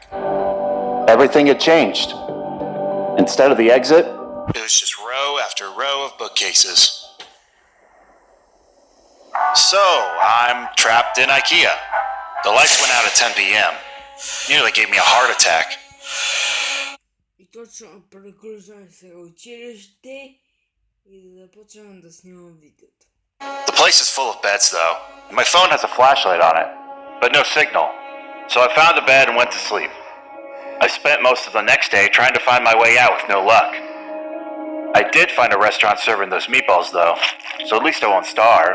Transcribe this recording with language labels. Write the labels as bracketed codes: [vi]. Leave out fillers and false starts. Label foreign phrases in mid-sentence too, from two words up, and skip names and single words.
[en] Everything had changed. Instead of the exit, it was just row after row of bookcases. So, I'm trapped in IKEA. The lights went out at 10 p.m. Nearly gave me a heart attack. [bg] И точно приключвам се училище и започвам да снимам видеото. [en] The place is full of beds though, and my phone has a flashlight on it, but no signal. So I found a bed and went to sleep. I spent most of the next day trying to find my way out with no luck. I did find a restaurant serving those meatballs though, so at least I won't starve.